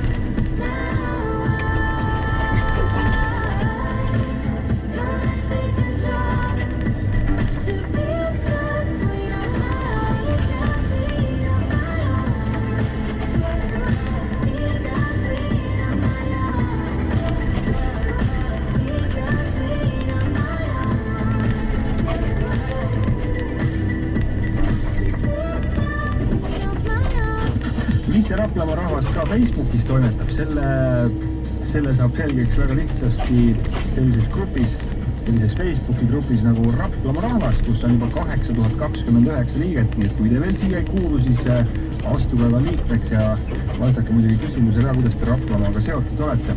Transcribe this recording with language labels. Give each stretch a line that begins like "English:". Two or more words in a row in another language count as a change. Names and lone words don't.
English: Now I gotta take control to be the queen of my life. Queen of my own. Be the queen of my own. Be the queen of my own.
Estonian: Mis see Raplamaa rahvas ka Facebookis toimetab, selle saab selgeks väga lihtsasti sellises Facebooki grupis nagu Raplamaa rahvas, kus on juba 8029 liiget, nii et kui te veel siia ei kuulu, siis astuge ka liikmeks ja vastake muidugi küsimusele, kuidas te Raplamaaga seotud olete.